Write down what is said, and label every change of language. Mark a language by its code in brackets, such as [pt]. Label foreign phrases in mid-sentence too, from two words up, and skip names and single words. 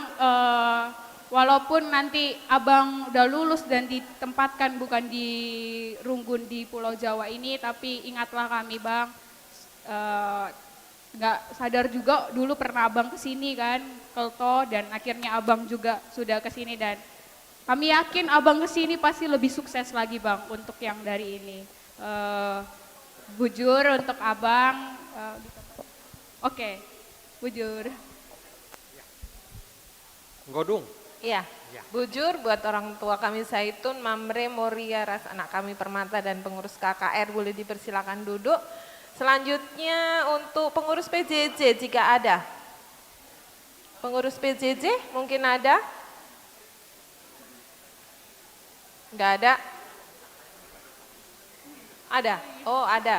[id] Walaupun nanti abang udah lulus dan ditempatkan bukan di Runggun di Pulau Jawa ini, tapi ingatlah kami bang, nggak sadar juga dulu pernah abang kesini kan, Kelto, dan akhirnya abang juga sudah kesini, dan kami yakin abang kesini pasti lebih sukses lagi bang untuk yang dari ini. Bujur untuk abang, oke, bujur. Godung. Iya, bujur buat orang tua kami Zaitun, Mamre, Moria, Ras, anak kami Permata, dan pengurus KKR boleh dipersilakan duduk. Selanjutnya untuk pengurus PJJ jika ada. Pengurus PJJ mungkin ada? Enggak ada? Ada? Oh ada.